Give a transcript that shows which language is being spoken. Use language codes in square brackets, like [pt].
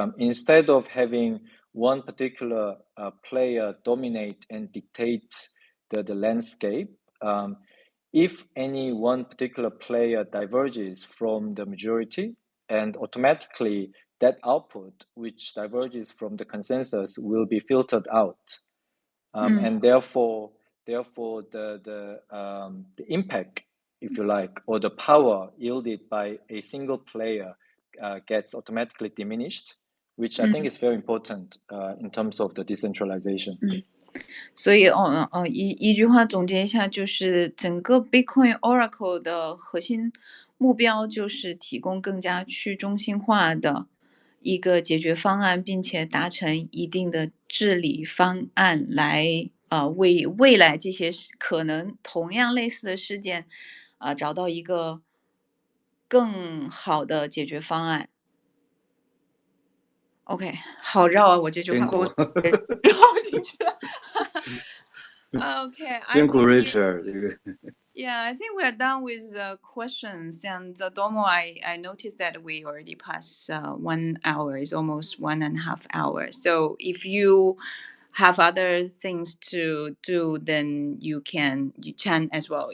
[en] Instead of having one particular player dominate and dictate the landscape, if any one particular player diverges from the majority, and automatically that output which diverges from the consensus will be filtered out, and therefore the impact, if you like, or the power yielded by a single player gets automatically diminished, which I think is very important in terms of the decentralization. [zh] 所以一句话总结一下，就是整个 Bitcoin Oracle 的核心目标就是提供更加去中心化的一个解决方案，并且达成一定的治理方案来为未来这些可能同样类似的事件找到一个更好的解决方案。 OK， 好绕啊，我这句话我绕进去了。OK，辛苦 Richard 这个。 [en] Yeah, I think we are done with the questions. And Domo, I noticed that we already passed 1 hour. It's almost 1.5 hours. So if you have other things to do, then you can as well.